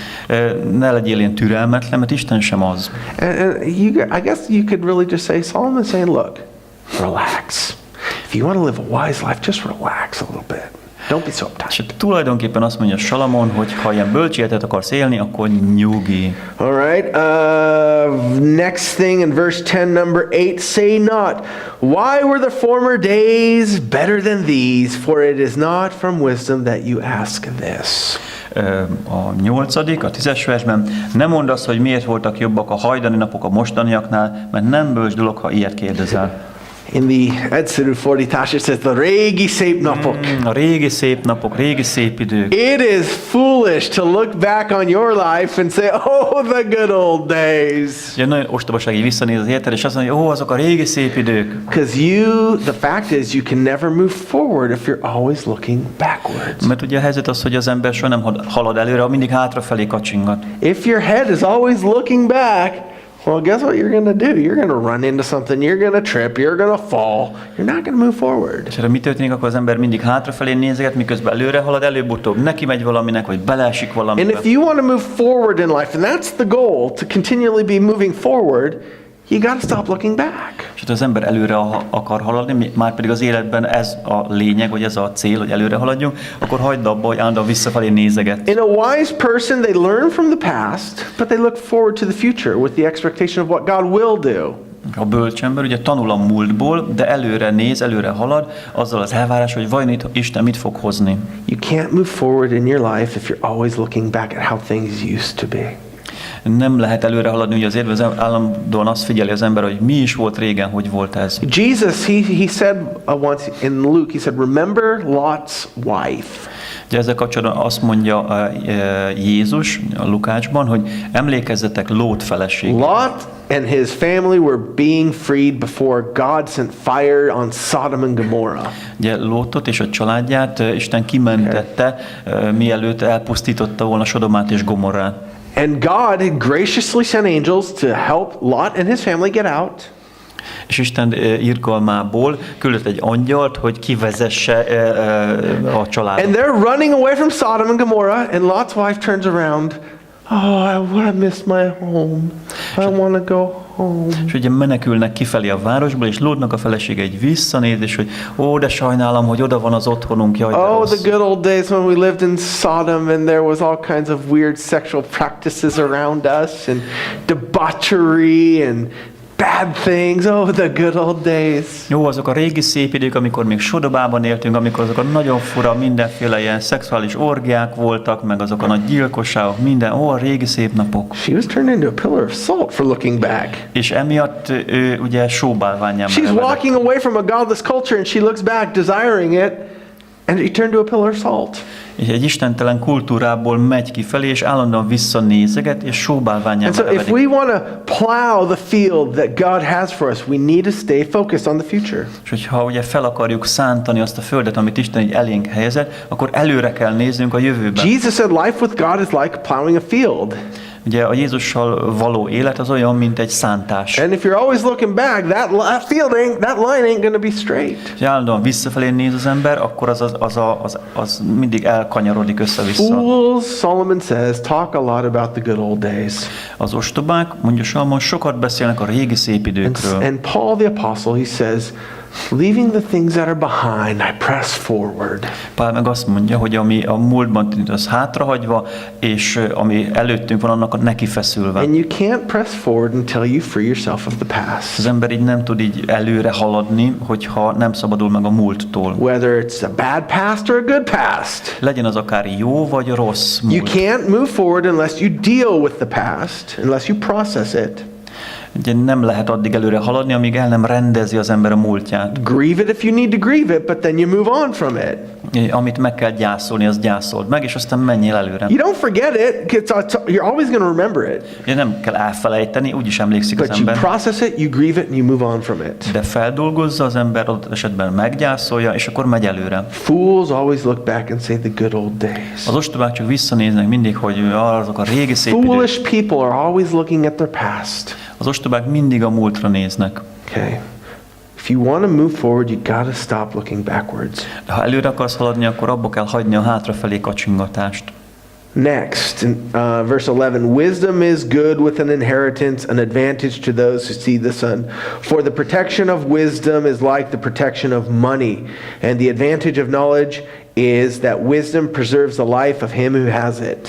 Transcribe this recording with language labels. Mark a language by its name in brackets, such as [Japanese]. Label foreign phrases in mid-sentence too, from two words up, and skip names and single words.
[Hungarian] Ne legyél ilyen türelmetlen, mert Isten sem az. [English] And I guess you could really just say, Solomon's saying, look, relax. If you want to live a wise life, just relax a little bit. Don't be so uptight. [Hungarian] És tulajdonképpen azt mondja Salamon, hogy ha ilyen bölcs életet akarsz élni, akkor nyugi. [English] All right. Next thing in verse 10, number 8, say not, why were the former days better than these? For it is not from wisdom that you ask this. [Hungarian] A 8., a 10-es versben, nem mondd azt, hogy miért voltak jobbak a hajdani napok a mostaniaknál, mert nem bölcs dolog, ha ilyet kérdezel. [English] In the [Hungarian] egyszerű fordítás, [English] it says the [Hungarian] régi szép napok. A régi szép napok, régi szép idők. [English] It is foolish to look back on your life and say, oh, the good old days. [Hungarian] Ugye nagyon ostobaság, így visszanéz az életed, és azt mondja, hogy azok a régi szép idők. [English] Because the fact is, you can never move forward if you're always looking backwards. [Hungarian] Mert ugye a helyzet az, hogy az ember soha nem halad előre, mindig hátrafelé kacsingat. [English] If your head is always looking back, well, guess what you're going to do? You're going to run into something, you're going to trip, you're going to fall, you're not going to move forward. [Hungarian] És erre mi történik, akkor az ember mindig hátrafelé nézeget, miközben előre halad, előbb-utóbb neki megy valaminek, vagy beleesik valamibe. [English] And if you want to move forward in life, and that's the goal, to continually be moving forward, you got to stop looking back. [Hungarian] És ha az ember előre akar haladni, már pedig az életben ez a lényeg, vagy ez a cél, hogy előre haladjunk, akkor hagyd abba, hogy állandóan visszafelé nézeget. [English] In a wise person, they learn from the past, but they look forward to the future with the expectation of what God will do. [Hungarian] A bölcs ember ugye tanul a múltból, de előre néz, előre halad, azzal az elvárás, hogy vajon itt Isten mit fog hozni. [English] You can't move forward in your life if you're always looking back at how things used to be. [Hungarian] Nem lehet előre haladni, ugye azért az állandóan azt figyeli az ember, hogy mi is volt régen, hogy volt ez. [English] Jesus, he said once in Luke, he said, remember Lot's wife. [Hungarian] Ugye ezzel kapcsolatban azt mondja Jézus a Lukácsban, hogy emlékezzetek Lót feleségére. [English] Lot and his family were being freed before God sent fire on Sodom and Gomorrah. [Hungarian] Ugye Lótot és a családját Isten kimentette, mielőtt elpusztította volna Sodomát és Gomorrát. [English] And God had graciously sent angels to help Lot and his family get out. [Hungarian] És Isten irgalmából küldött egy angyalt, hogy kivezesse a családot. [English] And they're running away from Sodom and Gomorrah, and Lot's wife turns around. Oh, I missed my home. I want to go home. [Hungarian] És ugye menekülnek kifelé a városból, és Lótnak a felesége egy visszanéz, és hogy ó, de sajnálom, hogy oda van az otthonunk, jaj, de [English] Oh, [Hungarian] rossz. [English] the good old days when we lived in Sodom and there was all kinds of weird sexual practices around us and debauchery and bad things. Oh, the good old days. [Hungarian] Jó, azok a régi szép idők, amikor még Sodobában éltünk, amikor azok a nagyon fura, mindenféle ilyen szexuális orgiák voltak, meg azok a nagy gyilkosságok, minden, ó, a régi szép napok. [English] She was turned into a pillar of salt for looking back. [Hungarian] És emiatt ő ugye sóbálványá [English] She's [Hungarian] merevedett. [English] walking away from a godless culture and she looks back desiring it and he turned to a pillar of salt. [Hungarian] És egy istentelen kultúrából megy kifelé, és állandóan visszanézeget, és sóbálványá [English] And so if [Hungarian] merevedik. [English] we want to plow the field that God has for us, we need to stay focused on the future. [Hungarian] És hogyha ugye fel akarjuk szántani azt a földet, amit Isten így elénk helyezett, akkor előre kell néznünk a jövőbe. [English] Jesus said life with God is like plowing a field. [Hungarian] Ugye a Jézussal való élet az olyan, mint egy szántás. [English] And if you're always looking back, that line ain't going to be straight. [Hungarian] Ha állandóan visszafelé néz az ember, akkor az mindig elkanyarodik össze-vissza. [English] Fools, Solomon says, talk a lot about the good old days. [Hungarian] Az ostobák, mondja Salomon, sokat beszélnek a régi szép időkről. [English] And Paul the apostle, he says, leaving the things that are behind, I press forward. [Hungarian] Pál meg azt mondja, hogy ami a múltban tűnt, az hátrahagyva, és ami előttünk van, annak neki feszülve. [English] And you can't press forward until you free yourself of the past. [Hungarian] Az ember így nem tud így előre haladni, hogyha nem szabadul meg a múlttól. [English] Whether it's a bad past or a good past. [Hungarian] Legyen az akár jó vagy rossz [English] You [Hungarian] múlt. [English] can't move forward unless you deal with the past, unless you process it. [Hungarian] Ugye nem lehet addig előre haladni, amíg el nem rendezi az ember a múltját. [English] Grieve it if you need to grieve it, but then you move on from it. [Hungarian] Amit meg kell gyászolni, az gyászold meg, és aztán menjél előre. [English] You don't forget it, you're always going to remember it. [Hungarian] Ugye nem kell elfelejteni, úgyis emlékszik az [English] But you [Hungarian] ember. [English] process it, you grieve it, and you move on from it. [Hungarian] De feldolgozza az ember, adott esetben meggyászolja, és akkor megy előre. [English] Fools always look back and say the good old days. [Hungarian] Az ostobák csak visszanéznek mindig, hogy azok a régi szép idők. [English] Foolish people are always looking at their past. [Hungarian] Az ostobák mindig a múltra néznek. [English] Okay. If you want to move forward, you got to stop looking backwards. [Hungarian] De ha előre akarsz haladni, akkor abba kell hagyni a hátrafelé kacsingatást. [English] Next, in verse 11, wisdom is good with an inheritance, an advantage to those who see the sun. For the protection of wisdom is like the protection of money, and the advantage of knowledge is that wisdom preserves the life of him who has it.